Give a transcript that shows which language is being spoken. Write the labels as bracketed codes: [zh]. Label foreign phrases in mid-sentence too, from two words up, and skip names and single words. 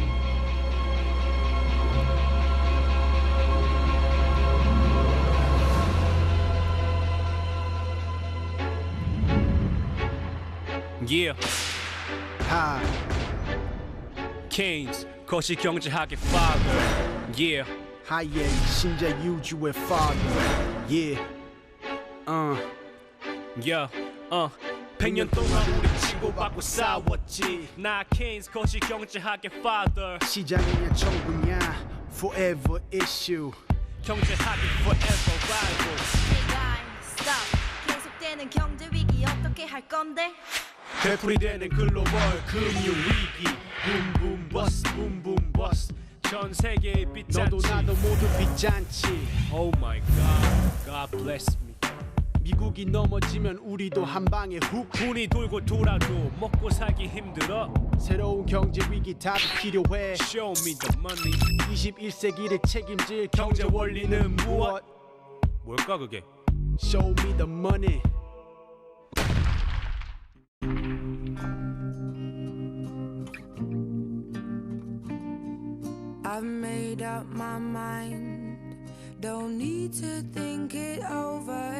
[en] Yeah. Hi. Keynes, 거시경제학의 father. Yeah. [ko] 하이의 신자 유주의 father. Yeah. [en] Yeah. [ko] 100년 동안 우리 치고받고 싸웠지. 나 케인스 거시경제학의 father. 시장이냐 정부냐 [en] forever issue. [ko] 경제학이 [en] forever rival. Stop. [ko] 계속되는 경제 위기 어떻게 할 건데? 되풀이되는 글로벌 금융 위기. [en] boom boom bust boom boom bust. [ko] 전 세계의 빚잔치. 너도 나도 모두 빚잔치. [en] Oh my God, God bless me. [ko] 미국이 넘어지면 우리도 한 방에 훅. 돈이 돌고 돌아도 먹고 살기 힘들어. 새로운 경제 위기 답이 필요해. [en] Show me the money. [ko] 21세기를 책임질 경제 원리는 무엇? 뭘까 그게? [en] Show me the money. I've made up my mind. Don't need to think it over.